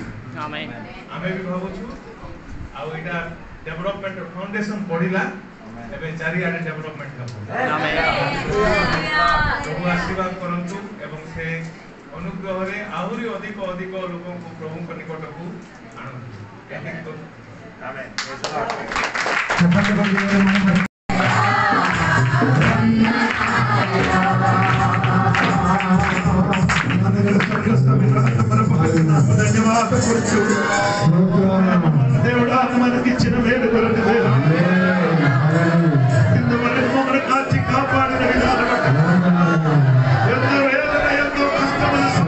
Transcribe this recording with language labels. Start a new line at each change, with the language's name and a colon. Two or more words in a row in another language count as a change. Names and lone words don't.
Odia: ଆମେ ବି ଭାବୁଛୁ ଆଉ ଏଇଟା
English: development foundation
Odia: ପଢିଲା, ଏବେ ଚାରିଆଡେ ଡେଭଲପମେଣ୍ଟ ହେବ। ପ୍ରଭୁ ଆଶୀର୍ବାଦ କରନ୍ତୁ ଏବଂ ସେ ଅନୁଗ୍ରହରେ ଆହୁରି ଅଧିକ ଲୋକଙ୍କୁ ପ୍ରଭୁଙ୍କ ନିକଟକୁ ଆଣନ୍ତୁ।
Telugu: దేవుడా మనకిచ్చిన మేలు కొరకు ఇంతవరకు మమ్మల్ని కాచి కాపాడిన విధానం బట్టి ఎంతో వేదన ఎంతో కష్టమైన